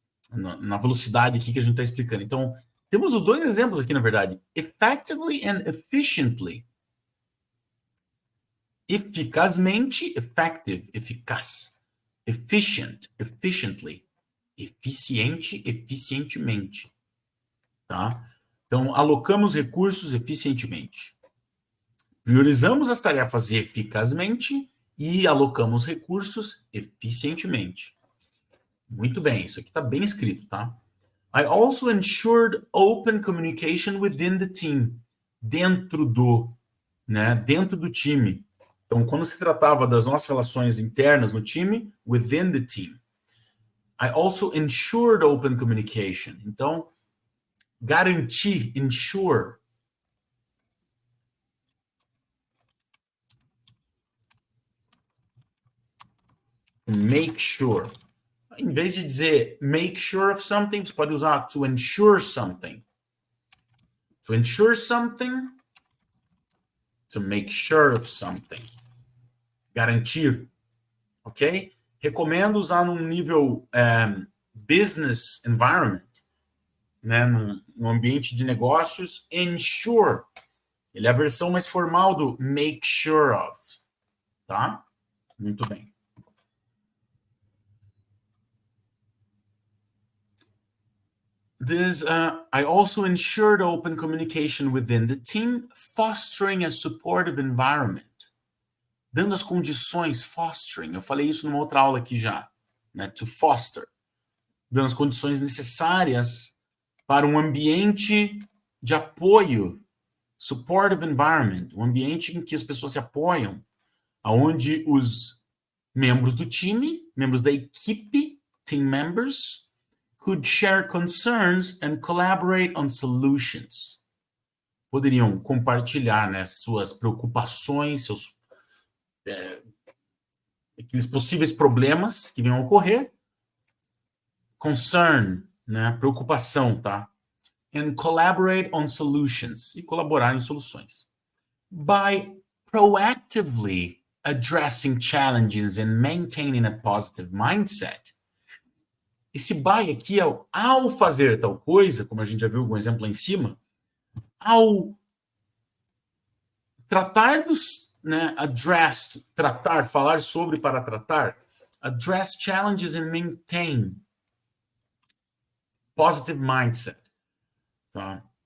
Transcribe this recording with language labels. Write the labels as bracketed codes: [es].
[pt] Na velocidade aqui que a gente está explicando. Então, temos os dois exemplos aqui, na verdade. [en] Effectively and efficiently. [pt] Eficazmente, effective, eficaz. Efficient, efficiently. Eficiente, eficientemente. Tá? Então, alocamos recursos eficientemente. Priorizamos as tarefas eficazmente e alocamos recursos eficientemente. Muito bem, isso aqui está bem escrito, tá? [en] I also ensured open communication within the team. [pt] Dentro do time. Então, quando se tratava das nossas relações internas no time, [en] within the team. I also ensured open communication. [pt] Então, garantir, ensure. Make sure. Em vez de dizer [en] make sure of something, [pt] você pode usar [en] to ensure something. To ensure something, to make sure of something. [pt] Garantir, ok? Recomendo usar num nível business environment, né? No ambiente de negócios, ensure. Ele é a versão mais formal do make sure of, tá? Muito bem. [en] I also ensured open communication within the team, fostering a supportive environment. [pt] Dando as condições, fostering. Eu falei isso numa outra aula aqui já, né? To foster. Dando as condições necessárias para um ambiente de apoio, supportive environment, um ambiente em que as pessoas se apoiam, onde os membros do time, membros da equipe, team members, [en] could share concerns and collaborate on solutions. [pt] Poderiam compartilhar, né, suas preocupações, seus aqueles possíveis problemas que venham a ocorrer. Concern, né, preocupação, tá? [en] And collaborate on solutions, [pt] e colaborar em soluções. [en] By proactively addressing challenges and maintaining a positive mindset. [pt] Esse by aqui é ao fazer tal coisa, como a gente já viu algum exemplo lá em cima, ao tratar dos, né, address, tratar, falar sobre para tratar, [en] address challenges and maintain positive mindset. [pt] Tá?